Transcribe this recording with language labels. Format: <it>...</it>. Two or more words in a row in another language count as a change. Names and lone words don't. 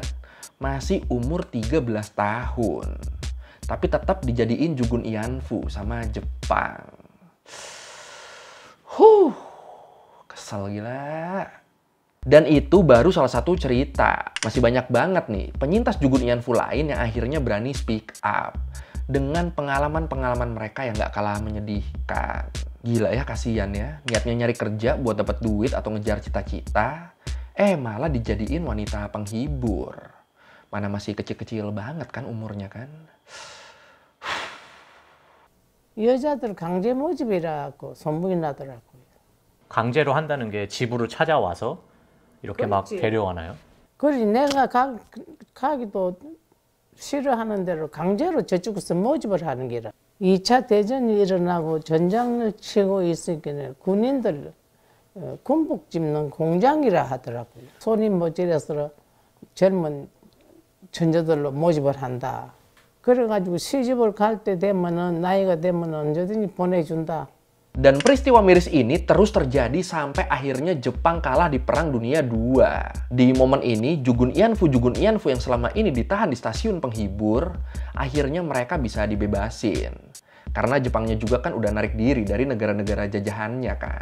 <id>Masih umur 13 tahun. Tapi tetap dijadiin</id> <ja>Jugun Ianfu</ja> <id>sama Jepang. Kesel gila. Dan itu baru salah satu cerita. Masih banyak banget nih penyintas</id> <ja>Jugun Ianfu</ja> <id>lain yang akhirnya berani</id> <en>speak up.</en> <id>Dengan pengalaman-pengalaman mereka yang gak kalah menyedihkan. Gila ya, kasihan ya. Niatnya nyari kerja buat dapat duit atau ngejar cita-cita. Malah dijadiin wanita penghibur. Mana masih kecil-kecil banget kan umurnya kan.</id> <ko>여자들 강제 모집이라고 소문이 나더라고요. 강제로 한다는 게 집으로 찾아와서 이렇게 막 그렇지. 데려와나요? 그리 내가 가기도 싫어하는 대로 강제로 저쪽에서 모집을 하는 게라. 2차 대전이 일어나고 전장을 치고 있으니까 군인들 군복 집는 공장이라 하더라고요. 손이 모자라서 젊은 천재들로 모집을 한다. 그래가지고 시집을 갈 때 되면은 나이가 되면 언제든지 보내준다.</ko> <id>Dan peristiwa miris ini terus terjadi sampai akhirnya Jepang kalah di Perang Dunia II. Di momen ini,</id> <ja>Jugun Ianfu</ja> <id>yang selama ini ditahan di stasiun penghibur, akhirnya mereka bisa dibebasin. Karena Jepangnya juga kan udah narik diri dari negara-negara jajahannya kan.</id>